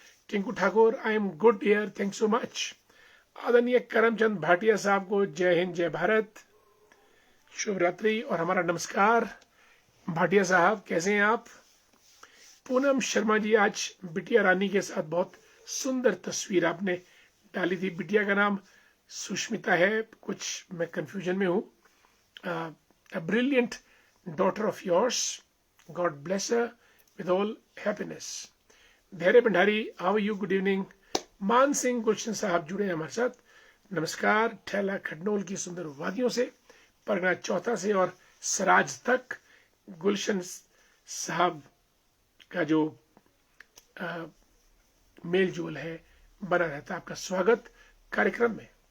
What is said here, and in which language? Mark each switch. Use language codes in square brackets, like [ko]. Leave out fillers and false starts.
[hi] Tinku Thakur, [en] I am good here, thank so much. [hi] आदरणीय करमचंद भाटिया साहब को जय हिंद, जय भारत, शुभ रात्रि और हमारा नमस्कार। भाटिया साहब, कैसे हैं आप? पूनम शर्मा जी, आज बिटिया रानी के साथ बहुत सुंदर तस्वीर आपने डाली थी। बिटिया का नाम सुष्मिता है, कुछ मैं कंफ्यूजन में हूं। [en] A brilliant daughter of yours, God bless her with all happiness. [hi] धैर्य Bhandari, [en] how are you? Good evening. [hi] मान सिंह गुलशन साहब जुड़े हैं हमारे साथ, नमस्कार। ठेला खडनोल की सुंदर वादियों से, परगना चौथा से और सराज तक गुलशन साहब का जो मेल जोल है बना रहता है। आपका स्वागत कार्यक्रम में।